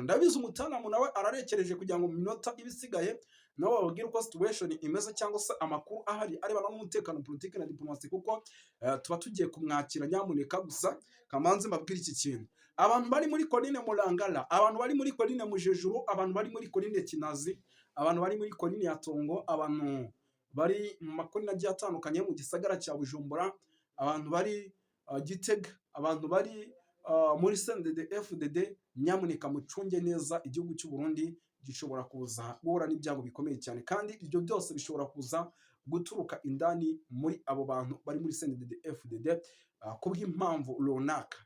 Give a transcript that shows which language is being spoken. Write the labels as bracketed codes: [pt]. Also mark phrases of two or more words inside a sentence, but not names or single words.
[rw] Ndabizi umutanamu nawe ararekereje kugira ngo mu minota ibisigaye nawe babwire uko situation imeze cyangwa se amakuru ahari arebana n'umutekano, politiki na diplomasi, kuko tuba tugiye kumwakira nyamuneka. Gusa kamanze mbabwire iki kintu: abantu bari muri Coline Murangara, abantu bari muri Coline Mujejuru, abantu bari muri Coline Kinazi, abantu bari muri Coline ya Tongo, abantu bari mu makorine agiye atandukanye mu gisagara cya Bujumbura, abantu bari Gitega, abantu bari muri CNDD FDD, nyamuneka mucunge neza. Igihugu cy'u Burundi gishobora kuza guhura n'ibyago bikomeye cyane, kandi ibyo byose bishobora kuza guturuka indani muri abo bantu bari muri CNDD FDD kubw'impamvu runaka.